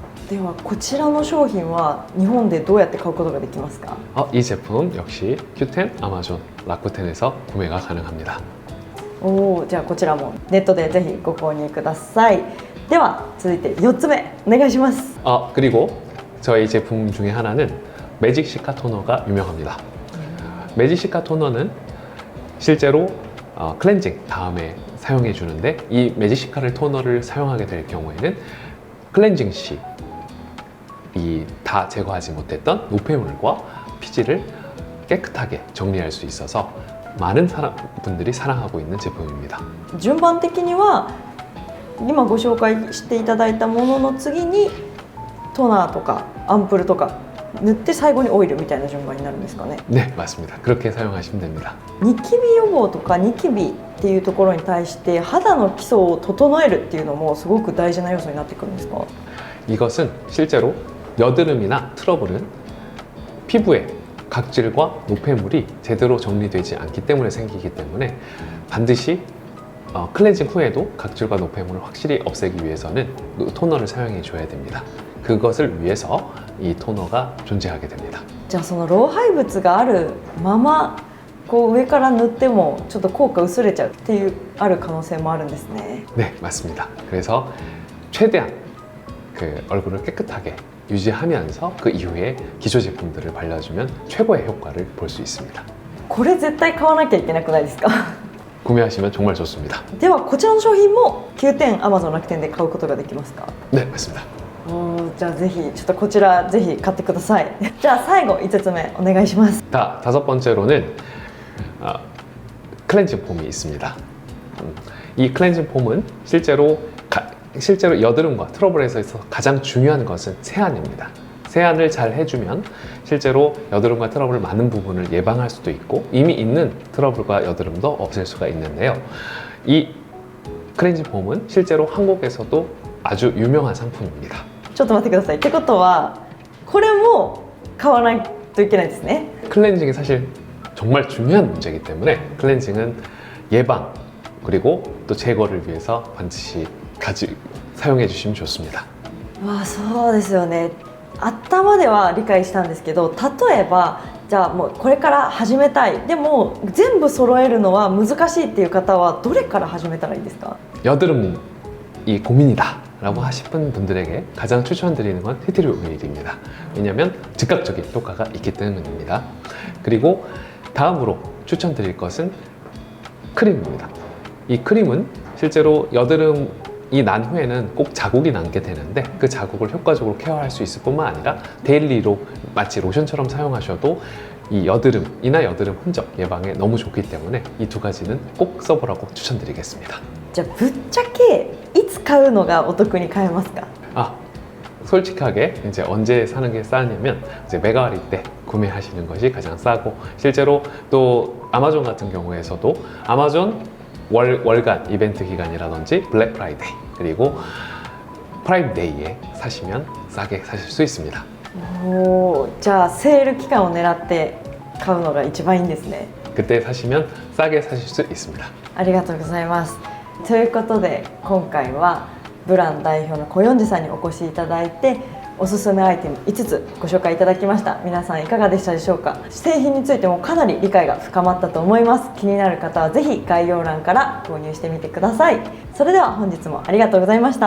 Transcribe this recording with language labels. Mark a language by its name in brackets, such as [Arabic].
[Japanese] ではこちらの商品は日本でどうやって買うことができますか？ [Korean] 이 제품 역시 Qten, 아마존, 라쿠텐에서 구매가 가능합니다. [Japanese] おー、じゃあこちらもネットでぜひご購入ください。では続いて4つ目お願いします。 [Korean] 그리고 저희 제품 중에 하나는 매직 시카 토너가 유명합니다. 매직 시카 토너는 실제로 클렌징 다음에 사용해 주는데, 이 매직 시카를 토너를 사용하게 될 경우에는 클렌징 시 이 다 제거하지 못했던 노폐물과 피지를 깨끗하게 정리할 수 있어서 많은 분들이 사랑하고 있는 제품입니다. [Japanese] 順番的には今ご紹介していただいたものの次にトナーとかアンプルとか塗って最後にオイルみたいな順番になるんですかね。 [Korean] 네, 맞습니다. 그렇게 사용하시면 됩니다. [Japanese] ニキビ予防とかニキビっていうところに対して肌の基礎を整えるっていうのもすごく大事な要素になってくるんですか？ [Korean] 이것은 실제로 여드름이나 트러블은 피부에 각질과 노폐물이 제대로 정리되지 않기 때문에 생기기 때문에 반드시 클렌징 후에도 각질과 노폐물을 확실히 없애기 위해서는 토너를 사용해 줘야 됩니다. 그것을 위해서 이 토너가 존재하게 됩니다. [Japanese] じゃあその老廃物があるままこう上から塗ってもちょっと効果薄れちゃうっていうある可能性もあるんですね。 [Korean] 네, 맞습니다. 그래서 최대한 그 얼굴을 깨끗하게 유지하면서 그 이후에 기초 제품들을 발라주면 최고의 효과를 볼 수 있습니다. [Japanese] これ絶対買わなきゃいけなくないですか？ [Korean] 구매하시면 정말 좋습니다. [Japanese] ではこちらの商品も9点 Amazon 楽天で買うことができますか？ [Korean] 네, 맞습니다. [Japanese] じゃあぜひちょっとこちらぜひ買ってください。じゃあ最後5つ目お願いします。 [Korean] 다섯 번째로는 클렌징 폼이 있습니다. 이 클렌징 폼은 실제로 여드름과 트러블에서 가장 중요한 것은 세안입니다. 세안을 잘 해주면 실제로 여드름과 트러블 많은 부분을 예방할 수도 있고 이미 있는 트러블과 여드름도 없앨 수가 있는데요. 이 클렌징 폼은 실제로 한국에서도 아주 유명한 상품입니다. [Japanese] ちょっと待ってください。ってことはこれも買わないといけないですね。 [Korean] 클렌징이 사실 정말 중요한 문제이기 때문에 클렌징은 예방 그리고 또 제거를 위해서 반드시 사용해 주시면 좋습니다. [Japanese] わあ、そうですよね。頭では理解したんですけど、例えばじゃあもうこれから始めたい、でも全部揃えるのは難しいっていう方はどれから始めたらいいですか？ [Korean] 여드름이 고민이다 라고 하시는 분들에게 가장 추천드리는 건 티트리 오일입니다. 왜냐하면 즉각적인 효과가 있기 때문입니다. 그리고 다음으로 추천드릴 것은 크림입니다. 이 크림은 실제로 여드름이 난 후에는 꼭 자국이 남게 되는데 그 자국을 효과적으로 케어할 수 있을 뿐만 아니라 데일리로 마치 로션처럼 사용하셔도 이 여드름이나 여드름 흔적 예방에 너무 좋기 때문에 이 두 가지는 꼭 써보라고 추천드리겠습니다. [Japanese] じゃあぶっちゃけいつ買うのがお得に買えますか？ [Korean] 솔직하게 이제 언제 사는 게 싸냐면 이제 메가와리 때 구매하시는 것이 가장 싸고, 실제로 또 아마존 같은 경우에서도 아마존 월간 이벤트 기간이라든지 블랙 프라이데이 그리고 프라임데이에 사시면 싸게 사실 수 있습니다. [Japanese] おー、じゃあセール期間を狙って買うのが一番いいんですね。 [Korean] 그때 사시면 싸게 사실 수 있습니다. [Japanese] ありがとうございます。ということで今回はブラン代表の小四治さんにお越しいただいて、おすすめアイテム5つご紹介いただきました。皆さんいかがでしたでしょうか。製品についてもかなり理解が深まったと思います。気になる方はぜひ概要欄から購入してみてください。それでは本日もありがとうございました。